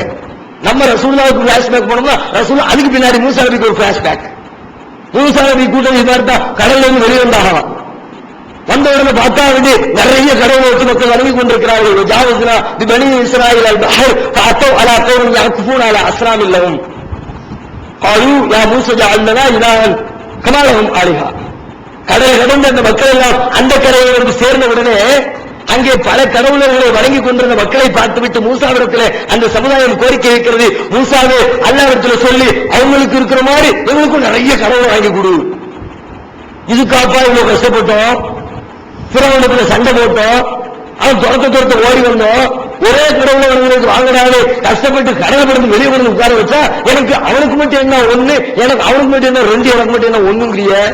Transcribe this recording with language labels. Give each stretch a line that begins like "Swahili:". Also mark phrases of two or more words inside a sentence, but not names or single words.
Tamil: நம்ம ரசூலுல்லாஹ்வுக்கு பிளாஷ்பேக் போனோம்னா ரசூலுல்லாஹ் அதுக்கு பின்னாடி மூசா நபிக்கு ஒரு பிளாஷ்பேக். மூசா நபி கூட்டம் இது மாதிரி தான் கடல்ல இருந்து வெளியே வந்தாகலாம். வந்த உடனே பார்த்தா வந்து நிறைய கடவுளை வச்சு மக்கள் வணங்கி கொண்டிருக்கிறார்கள்.
Arabic: جاوزنا بني إسرائيل البحر فأتوا على قوم يعكفون على أصنام لهم قالوا يا موسى اجعل لنا إلها كما لهم آلهة.
Tamil: கடல் கடந்த அந்த மக்கள் எல்லாம் அந்த கரையை வந்து சேர்ந்த உடனே அங்கே பல கடவுளர்களை வணங்கி கொண்டிருந்த மக்களை பார்த்துவிட்டு மூசாவிடத்தில் அந்த சமுதாயம் கோரிக்கை வைக்கிறது. மூசாவே, அல்லாஹ்விடத்தில் சொல்லி அவங்களுக்கு இருக்கிற மாதிரி எங்களுக்கும் நிறைய கடவுளை வாங்கி கொடு. இதுக்காப்பா இவ்வளவு கஷ்டப்பட்டோம், பிறவனுக்குள்ள சண்டை போட்டோம், அவன் துரத்த ஓடி வந்தோம், ஒரே கடவுளை வணங்குறதுக்கு வாங்கினாலே கஷ்டப்பட்டு கடவுள் வெளியே வந்து உட்கார வச்சா எனக்கு அவனுக்கு மட்டும் என்ன ஒண்ணு, எனக்கு அவனுக்கு மட்டும் என்ன 2, எனக்கு மட்டும் என்ன ஒண்ணுங்கிறிய?